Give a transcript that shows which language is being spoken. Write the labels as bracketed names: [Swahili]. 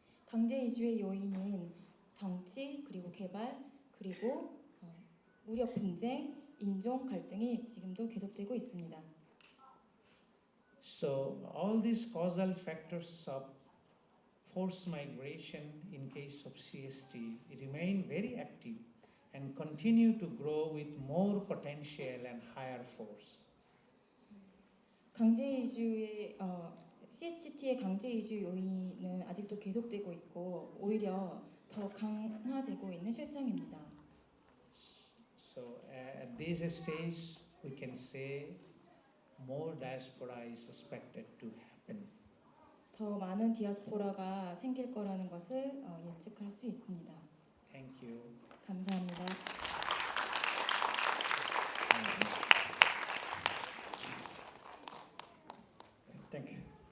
[Korean] 강제 이주의 요인인 정치 그리고 개발 그리고 무력 분쟁, 인종 갈등이 지금도 계속되고 있습니다. [English] So all these causal factors of forced migration in case of CST remain very active and continue to grow with more potential and higher force. [Korean] 강제 이주의 CHT의 강제 이주 요인은 아직도 계속되고 있고 오히려 더 강화되고 있는 실정입니다. [English] So at this stage, we can say more diaspora is expected to happen. [Korean] 더 많은 디아스포라가 생길 거라는 것을 예측할 수 있습니다. [English] Thank you. [Korean] 감사합니다. [English] Thank you.